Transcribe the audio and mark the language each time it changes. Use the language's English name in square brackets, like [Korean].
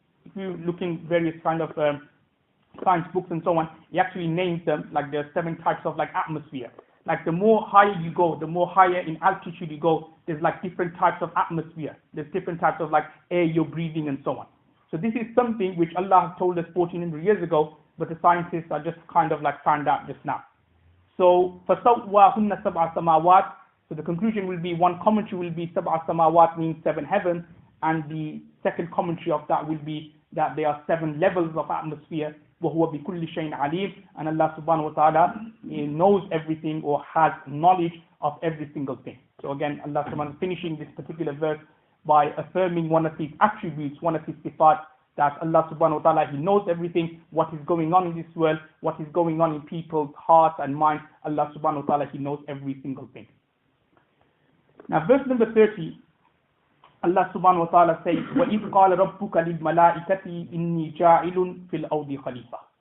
[English] If you look in various kind of science books and so on, he actually names them, like there are 7 types of like atmosphere. Like the more higher you go, the more higher in altitude you go, there's like different types of atmosphere. There's different types of like air you're breathing and so on. So this is something which Allah told us 1400 years ago, but the scientists are just kind of like found out just now. [Arabic] So فَسَوْوَاهُنَّ سَبْعَ سَمَاوَاتٍ. [English] So the conclusion will be, one commentary will be Sab'a Samawat means 7 heavens, and the second commentary of that will be that there are 7 levels of atmosphere. [Arabic] وَهُوَ بِكُلِّ شَيْءٍ عَلِيمٌ. [English] And Allah subhanahu wa ta'ala knows everything or has knowledge of every single thing. So again, Allah subhanahu wa ta'ala finishing this particular verse by affirming one of his attributes, one of his sifat, that Allah subhanahu wa ta'ala, He knows everything, what is going on in this world, what is going on in people's hearts and minds. Allah subhanahu wa ta'ala, He knows every single thing. Now verse number 30, Allah subhanahu wa ta'ala says, [Arabic] وَإِذْ قَالَ رَبُّكَ لِلْمَلَائِكَةِ إِنِّي جَاعِلٌ فِي الْأَرْضِ خَلِيفَةً.